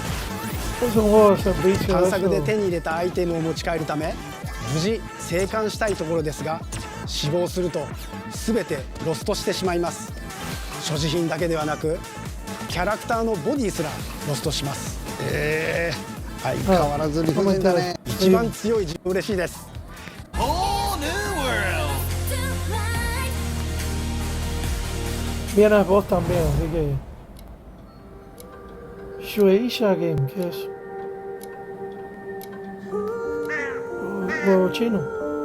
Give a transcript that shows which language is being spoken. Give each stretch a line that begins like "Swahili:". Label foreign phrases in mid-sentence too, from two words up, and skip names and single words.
Japanese: 探索で手に入れたアイテムを持ち帰るため無事生還したいところですが、死亡すると全てロストしてしまいます。所持品だけではなくキャラクターのボディすらロストします。相変わらず理不尽だね。一番強い自分嬉しいです。
Spanish: Viene el boss también, así que... Shueisha Game, ¿qué es? Juego chino.